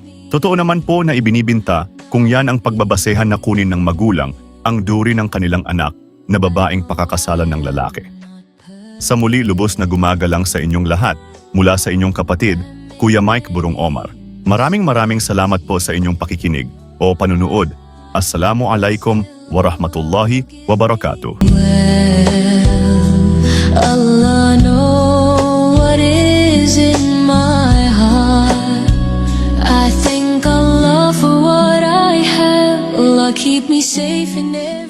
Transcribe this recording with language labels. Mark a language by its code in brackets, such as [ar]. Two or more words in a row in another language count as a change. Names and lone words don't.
[tl] Totoo naman po na ibinibinta kung yan ang pagbabasehan na kunin ng magulang ang dowry ng kanilang anak na babaeng pakakasalan ng lalaki. Sa muli, lubos na gumagalang sa inyong lahat mula sa inyong kapatid, Kuya Mike Burong Omar. Maraming salamat po sa inyong pakikinig o panunood. [ar] السلام عليكم ورحمة الله وبركاته. [en] Allah know what is in my heart. I thank Allah for what I have. Allah keep me safe in